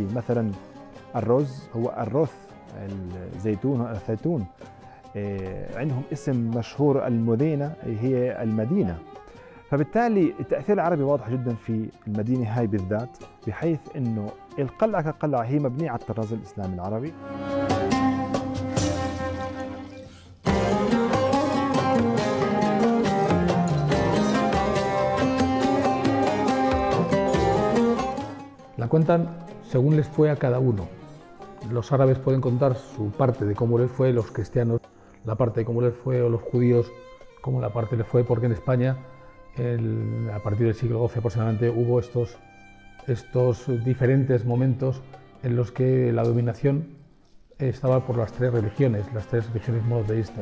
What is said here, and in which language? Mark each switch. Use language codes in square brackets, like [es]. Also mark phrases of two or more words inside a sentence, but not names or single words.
[ar] مثلا الرز هو الرث، الزيتون هو الزيتون. عندهم اسم مشهور المدينه هي المدينه. فبالتالي التاثير العربي واضح جدا في المدينه هاي بالذات، بحيث انه القلعه كقلعه هي مبنيه على الطراز الاسلامي العربي. [es] La cuentan según les fue a cada uno. Los árabes pueden contar su parte de cómo les fue, los cristianos la parte de cómo les fue, o los judíos cómo la parte les fue, porque en España a partir del siglo XII aproximadamente hubo estos diferentes momentos en los que la dominación estaba por las tres religiones monoteístas.